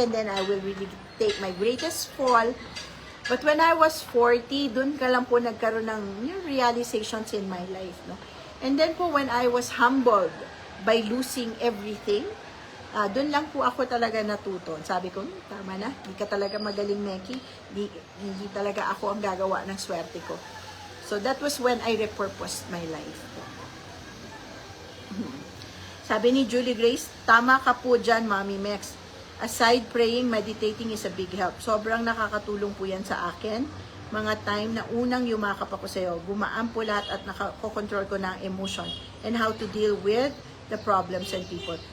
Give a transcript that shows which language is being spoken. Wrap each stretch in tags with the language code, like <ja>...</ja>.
<en>And then I will really take my greatest fall. But when I was 40,</en> <tl>dun ka lang po nagkaroon ng yung</tl> <en>realizations in my life, no? And then po when I was humbled by losing everything,</en> <tl>dun lang po ako talaga natuto. Sabi ko, tama na, hindi ka talaga magaling, Meki. Hindi talaga ako ang gagawa ng swerte ko.</tl> <en>So that was when I repurposed my life.</en> <tl>Sabi ni Julie Grace, tama ka po dyan, Mami Mex.</tl> <en>Aside praying, meditating is a big help.</en> <tl>Sobrang nakakatulong po yan sa akin. Mga time na unang yumakap ako sa'yo, gumaan po lahat at nakakontrol ko ng emotion</tl> <en>and how to deal with the problems and people.</en>